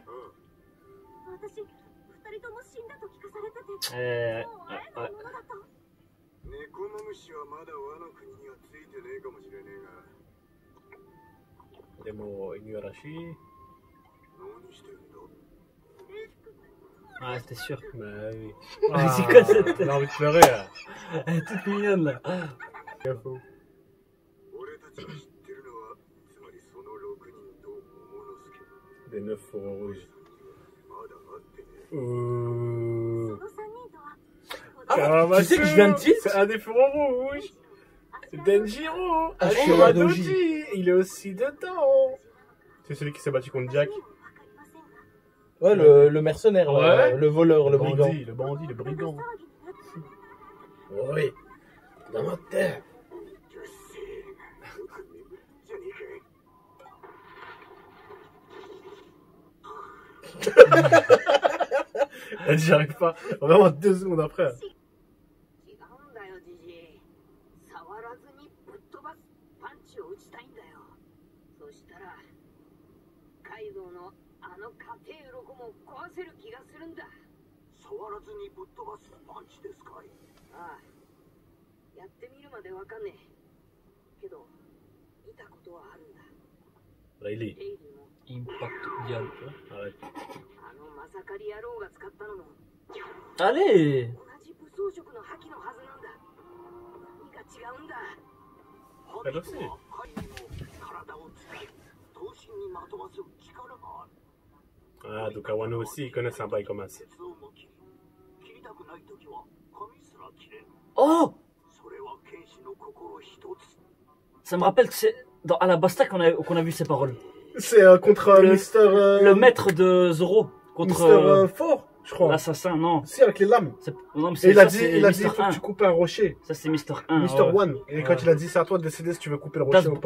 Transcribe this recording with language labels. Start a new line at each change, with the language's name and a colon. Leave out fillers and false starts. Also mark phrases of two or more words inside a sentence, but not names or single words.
Japanese: 私、二人とも死んだと聞かされてて、 もう会えないものだと。ネコマムシはまだワノ国にはついてねえかもしれねえが、
French: Des mots Inuarashi.
Japanese: 何してるんだ？
French: Ah, c'était sûr. Bah oui. C'est quoi cette tête? Elle a envie de pleurer là. Elle est toute mignonne là.
Japanese: 俺たちが知ってるのは、つまりその6人と桃之助。
French: Des 9 fourrures rouges.
Japanese: まだ会ってねえ。そ Ouh. の三人とは、
French: Ah, tu sais que je viens de tilt. C'est un des fourrures rouges. C'est Denjiro. Ah, Avec Shiradoji. Shiradoji. Il est aussi dedans. C'est celui qui s'est battu contre Jack. Ouais, le mercenaire, là, Ouais. le voleur, le brigand. Le bandit, le brigand.
Japanese: 騒ぎになって
French: Oui. Dans ma terre.
Japanese: うっせえ。よく眠るんじゃねえか。
French: Elle dit j'arrive pas. Vraiment 2 secondes après.
Japanese: 違うんだよ、じじい。触らずにぶっ飛ばすパンチを打ちたいんだよ。そしたら、カイドウのあの家庭鱗も壊せる気がするんだ。触らずにぶっ飛ばすパンチですかい？ああ。やってみるまでわかんねえ。けど、見たことはあるんだ。
French: Riley.
Japanese: レイリーも、
English: Impact dial.
French: Arrête.
Japanese: あのマサカリ野郎が使ったのも、
French: Allez!
Japanese: 同じ武装色の覇気のはずなんだ。何が違うんだ。
French: Elle aussi.
Japanese: 体を使い、闘神にまとわす力がある。
French: Ah, donc à Wano aussi, ils connaissent un bail comme ça.
Japanese: 鉄をも切り、切りたくないときは髪すら切れる。 Oh! それは剣士の心一つ。
French: Ça me rappelle que c'est à la Basta qu'on a vu ces paroles. C'est contre Le- Mister... Le maître de Zoro contre. Mister Fort. Je je crois. L'assassin, non. Si, avec les lames. Non, mais Et il a ça, dit, c'est il Mister faut 1. que tu coupes un rocher. Ça, c'est Mister 1. Mister One. Et quand il a dit, c'est à toi de décider si tu veux couper le rocher ou pas.